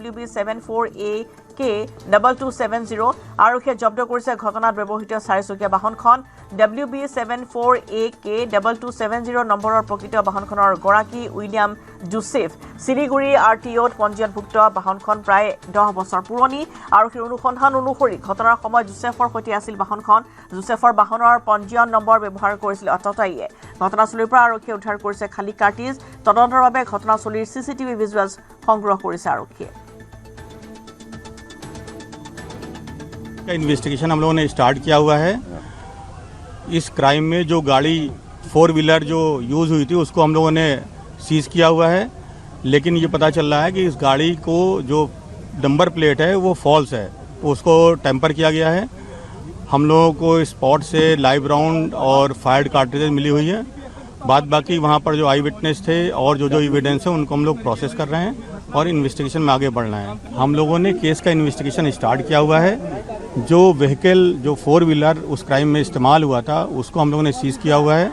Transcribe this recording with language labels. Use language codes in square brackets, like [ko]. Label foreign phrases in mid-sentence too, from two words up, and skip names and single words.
[as] WB74AK2270 আৰক্ষীয়ে জব্দ কৰিছে ঘটনাত ব্যৱহৃত চাৰিচকীয়া বাহনখন WB74AK2270 নম্বৰৰ প্ৰকৃত বাহনখনৰ গৰাকী উইলিয়াম জোচেফ চিলিগুৰি RTOত পঞ্জীয়নভুক্ত বাহনখন প্ৰায় 10 বছৰ পুৰণি আৰক্ষীৰ অনুসন্ধান অনুসৰি ঘটনাৰ সময়ত জোচেফৰ সৈতে আছিল বাহনখন জোচেফৰ বাহনৰ পঞ্জীয়ন নম্বৰ ব্যৱহাৰ কৰিছিল অটটাইয়ে ঘটনাস্থলীৰ পৰা আৰক্ষীয়ে উদ্ধাৰ কৰিছে খালী কাৰ্টিজ তদন্তৰ বাবে ঘটনাস্থলীৰ [en] CCTV visuals [as] সংগ্ৰহ কৰিছে আৰক্ষীয়ে [hi] इन्वेस्टिगेशन हम लोगों ने स्टार्ट किया हुआ है इस क्राइम में जो गाड़ी 4 व्हीलर जो यूज़ हुई थी उसको हम लोगों ने सीज़ किया हुआ है लेकिन ये पता चल रहा है कि इस गाड़ी को जो [en] number plate [hi] है वो फॉल्स है उसको टेम्पर किया गया है हम लोगों को स्पॉट से [en] live round [hi] और [en] fired cartridges [hi] मिली हुई है बाद बाकी वहाँ पर जो [en] eye witness [hi] थे और जो एविडेंस है उनको हम लोग प्रोसेस कर रहे हैं और इन्वेस्टिगेशन में आगे बढ़ना है हम लोगों ने केस का इन्वेस्टिगेशन स्टार्ट किया हुआ है जो व्हीकल जो 4 व्हीलर उस क्राइम में इस्तेमाल हुआ था उसको हम लोगों ने सीज़ किया हुआ है।